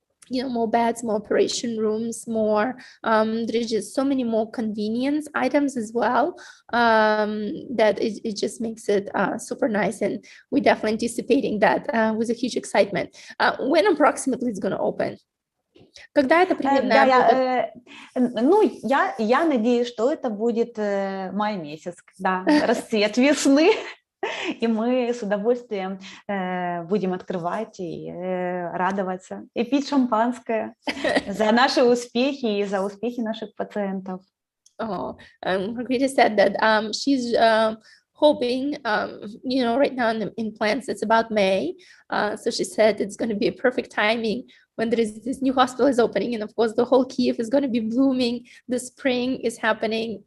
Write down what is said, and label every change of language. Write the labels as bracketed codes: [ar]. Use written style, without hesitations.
[en] more beds, more operation rooms, more, there's just so many more convenience items as well, that it just makes it super nice. And we're definitely anticipating that with a huge excitement. When approximately it's going to open? [ru] Когда это примерно будет? Я надеюсь, что это будет май месяц, когда расцвет весны. И мы с удовольствием будем открывать и радоваться, и пить шампанское за наши успехи и за успехи наших пациентов. [en] Marharyta said that she's hoping, right now in plans, it's about May. So she said it's going to be a perfect timing when there is this new hospital is opening. And of course, the whole Kiev is going to be blooming. The spring is happening.